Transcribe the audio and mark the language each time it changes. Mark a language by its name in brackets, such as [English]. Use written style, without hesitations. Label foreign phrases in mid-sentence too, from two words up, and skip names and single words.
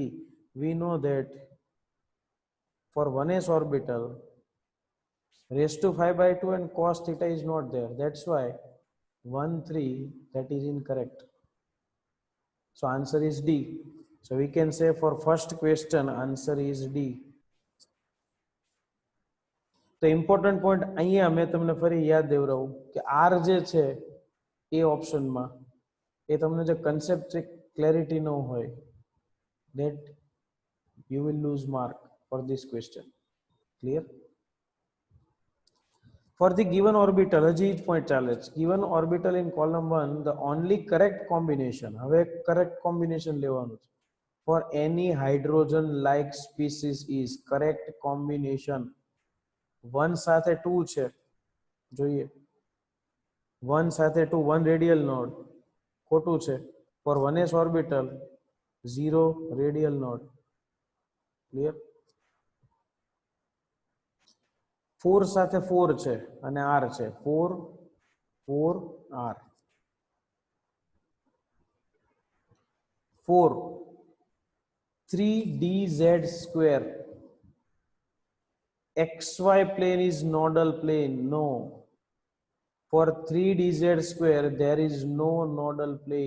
[English] We know that for 1s orbital raised to 5/2 and cos theta is not there. That's why 1 3, that is incorrect. So answer is D. So we can say for first question answer is D. [Gujarati] તો [English] important point [Gujarati] અહીંયા મેં તમને ફરી યાદ દેવરાવું કે આર જે છે એ ઓપ્શનમાં એ તમને જે [English] concept clarity [Gujarati] નો હોય, [English] that you will lose mark for this question. Clear? For the given orbital, [Gujarati] હજી જ point ચાલે છે. [English] Given orbital in column 1, the only correct combination, હવે correct combination [Gujarati] લેવાનું છે. [English] For any hydrogen-like species is correct combination. [Gujarati] 1 સાથે 2 છે. જોઈએ. [English] 1 સાથે 2, 1 radial node. [Gujarati] ખોટું છે. [English] For 1s orbital, 0 radial node. [Gujarati] Clear? 4 સાથે 4 છે અને r છે. [English] 4 4 r 4 3dz square. XY plane is nodal plane. No. For 3dz square there is no nodal plane.